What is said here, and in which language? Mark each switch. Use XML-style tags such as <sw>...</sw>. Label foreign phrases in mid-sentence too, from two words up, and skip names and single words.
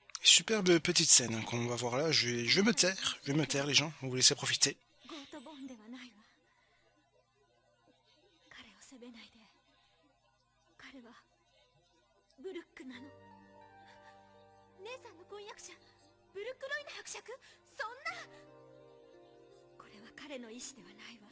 <fr>superbe petite scène hein, qu'on va voir là. Je vais me taire, les gens. On vous laisser profiter.</fr> <ja>ゴートボーンではないわ。彼を責めないで。彼はブルックなの。姉さんの婚約者、ブルックロイナ伯爵、そんな。これは彼の意志ではないわ。</ja>